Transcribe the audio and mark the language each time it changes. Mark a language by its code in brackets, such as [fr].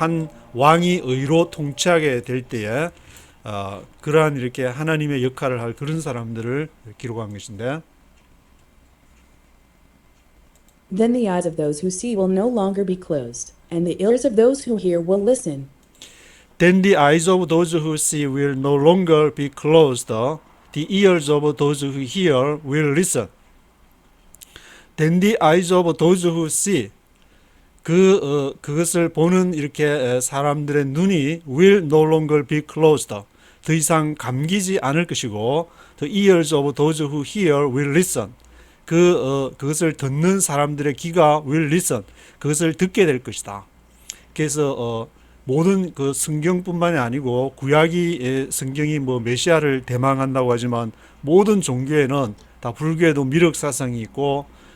[ko] 한 왕이 의로 통치하게 될 때에 그러한 이렇게 하나님의 역할을 할 그런 사람들을 기록한 것인데 [en] Then the eyes of those who see will no longer be closed, and the ears of those who hear will listen. Then the eyes of those who see will no longer be closed. The ears of those who hear will listen. Then the eyes of those who see, [ko] 그것을 보는 이렇게 사람들의 눈이 [en] will no longer be closed. [ko] 더 이상 감기지 않을 것이고, [en] the ears of those who hear will listen. [ko] 그것을 듣는 사람들의 귀가 [en] will listen. [ko] 그것을 듣게 될 것이다. 그래서 모든 그 성경뿐만이 아니고 성경이 메시아를 대망한다고 하지만 모든 종교에는 다 불교에도 미륵 사상이 있고